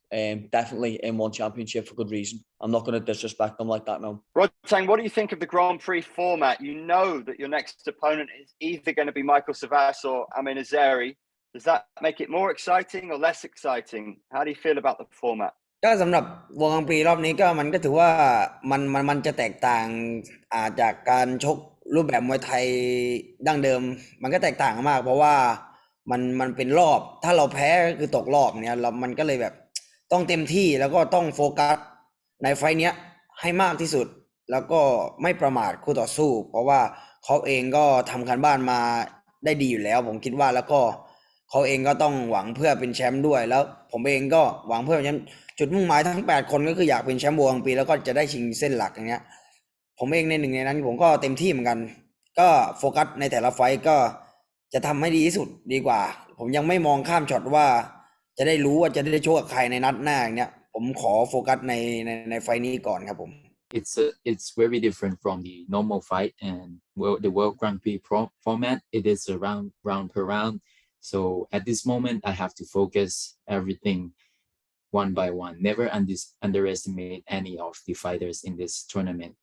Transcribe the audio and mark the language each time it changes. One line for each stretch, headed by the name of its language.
English: Definitely in one championship for good reason. I'm not going to disrespect him like that, no. Rodtang, what do you think of the Grand Prix format? You know that your next opponent is either going to be Michael Savas or Amin Azeri. Does that make it more exciting or less exciting? How do you feel about the format?
Thai: ก็สำหรับวงกลางปีรอบนี้ก็มันก็ถือว่ามันจะแตกต่างจากการชกรูปแบบมวยไทยดั้งเดิมมันก็แตกต่างมากเพราะว่ามันเป็นรอบถ้าเราแพ้ก็คือตกรอบเนี่ยมันก็เลยแบบต้องเต็มที่แล้วก็ต้องโฟกัสในไฟต์เนี้ยให้มากที่สุดแล้วก็ไม่ประมาทคู่ต่อสู้เพราะว่าเขาเองก็ทำการบ้านมาได้ดีอยู่แล้วผมคิดว่าแล้วก็ เขาเองก็ต้องหวังเพื่อเป็นแชมป์ด้วยแล้วผมเองก็หวังเพื่อเป็นแชมป์จุดมุ่งหมายทั้ง8คนก็คืออยากเป็นแชมป์วงปีแล้วก็จะได้ชิงเส้นหลักอย่างเงี้ย ผมเองในหนึ่งในนั้นผมก็เต็มที่เหมือนกันก็โฟกัสในแต่ละไฟต์ก็จะทำให้ดีที่สุดดีกว่าผมยังไม่มองข้ามช็อตว่าจะได้รู้ว่าจะได้ชกกับใครในนัดหน้าอย่างเงี้ยผมขอโฟกัสในไฟต์นี้ก่อนครับผม
English: It's very different from the normal fight and the World Grand Prix format. It is a round per round. So at this moment, I have to focus everything one by one. Never underestimate any of the fighters in this tournament.